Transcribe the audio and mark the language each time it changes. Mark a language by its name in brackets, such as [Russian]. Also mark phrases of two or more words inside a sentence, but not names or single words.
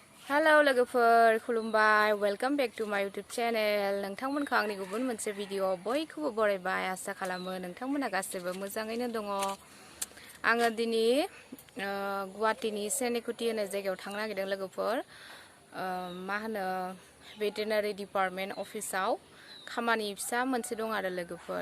[Bodo] Hello लोगोफोर खुलुमबाय [English] welcome back to my YouTube channel [Bodo] नोंथांमोनखौ आंनि गुबुन मोनसे भिडिअ बयखौबो बरायबाय आसा खालामो नोंथांमोना गासैबो मोजाङैनो दङ आङो दिनै गुवाहाटीनि सेनेकुटी होननाय जायगायाव थांनो नागिरदों लोगोफोर मा होनो [English] veterinary department [Bodo] अफिसाव खामानि फिसा मोनसे दं आरो लोगोफोर